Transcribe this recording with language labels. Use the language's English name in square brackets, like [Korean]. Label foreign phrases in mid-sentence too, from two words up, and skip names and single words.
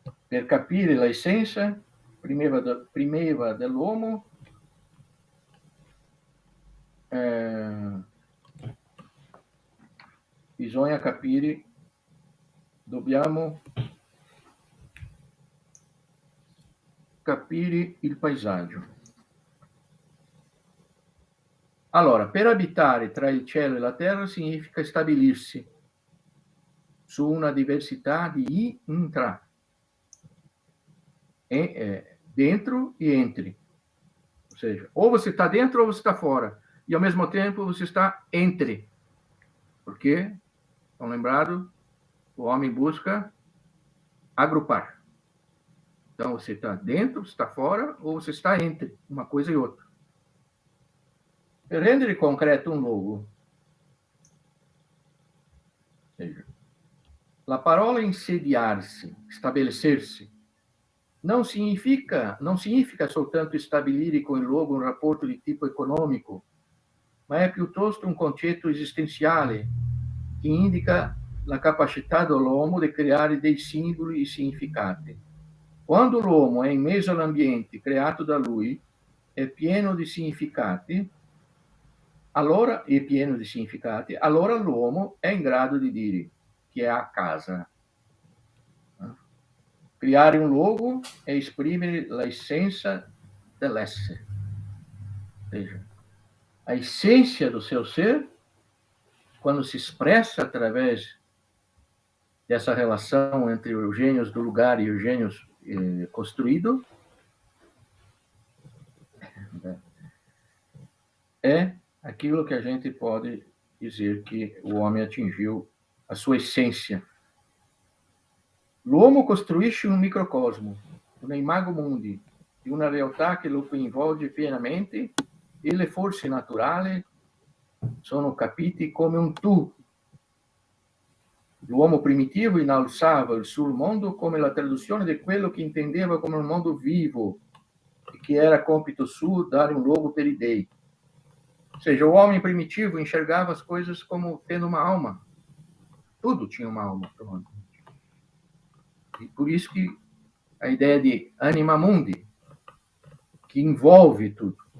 [Italian] Per capire l'essenza, prima dell'uomo bisogna capire, dobbiamo capire il paesaggio. Allora, per abitare tra il cielo e la terra significa stabilirsi su una diversità di intra, [Portuguese] dentro e entre. Ou seja, ou você está dentro ou você está fora. E, ao mesmo tempo, você está entre. Porque, estão lembrados, o homem busca agrupar. Então, você está dentro, você está fora, ou você está entre uma coisa e outra. [Italian] Per rendere concreto un luogo, la parola insediar-se, [Portuguese] estabelecer-se, não significa [Italian] soltanto stabilire com il luogo un rapporto di tipo economico, ma è piuttosto un concetto esistenziale che indica la capacità dell'uomo di creare dei simboli e significati. Quando l'uomo è in mezzo all'ambiente creato da lui, è pieno di significati, allora l'uomo è in grado di dire che è a casa. Criare un luogo è esprimere l'essenza dell'essere. [Portuguese] Veja, a essência do seu ser, quando se expressa através dessa relação entre os gênios do lugar e os gênios construído, é aquilo que a gente pode dizer que o homem atingiu a sua essência. [Italian] L'uomo costruisce un microcosmo, un [Latin] imago mundi, [Italian] di una realtà che lo coinvolge pienamente e le forze naturali sono capite come un tu. L'uomo primitivo innalzava il suo mondo come la traduzione di quello che intendeva come un mondo vivo e che era compito suo dare un luogo per i dei. [Portuguese] Ou seja, o homem primitivo enxergava as coisas como tendo uma alma. Tudo tinha uma alma. E por isso que a ideia de [Latin] anima mundi, [Portuguese] que envolve tudo.